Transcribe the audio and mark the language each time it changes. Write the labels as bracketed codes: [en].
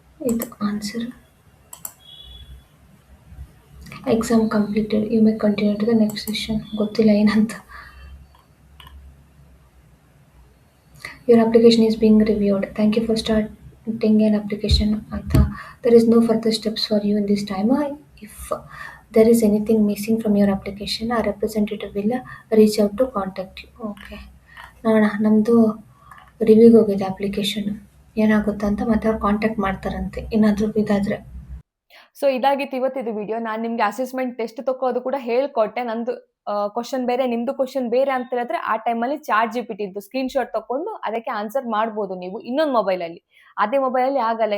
[kn] ಇದು answer. [en] Exam completed, you may continue to the next session. [kn] ಗೊತ್ತಿಲ್ಲ ಏನಂತ. [en] Your application is being reviewed. Thank you for starting an application. ಆಯ್ತಾ, there is no further steps for you in this time. If there is anything missing from your application, our representative will reach out to contact you. [kn] Okay, ನೋಡೋಣ. ನಮ್ಮದು ರಿವ್ಯೂಗೆ ಹೋಗಿದೆ application, ಏನಾಗುತ್ತಾ ಅಂತ. ಮತ್ತೆ ಅವ್ರು contact ಮಾಡ್ತಾರಂತೆ ಏನಾದರೂ ಇದಾದರೆ. ಸೊ ಇದಾಗಿತ್ತು ಇವತ್ತಿದು ವಿಡಿಯೋ. ನಾನು ನಿಮ್ಗೆ ಅಸೆಸ್ಮೆಂಟ್ ಟೆಸ್ಟ್ ತಗೋದು ಕೂಡ ಹೇಳ್ಕೊಟ್ಟೆ. ನಂದು ಕ್ವಶನ್ ಬೇರೆ, ನಿಮ್ದು ಕ್ವಶನ್ ಬೇರೆ ಅಂತ ಹೇಳಿದ್ರೆ ಆ ಟೈಮಲ್ಲಿ ChatGPT ಇದ್ದು ಸ್ಕ್ರೀನ್ ಶಾಟ್ ತಕೊಂಡು ಅದಕ್ಕೆ ಆನ್ಸರ್ ಮಾಡ್ಬೋದು ನೀವು ಇನ್ನೊಂದು ಮೊಬೈಲಲ್ಲಿ. ಅದೇ ಮೊಬೈಲಲ್ಲಿ ಆಗಲ್ಲ.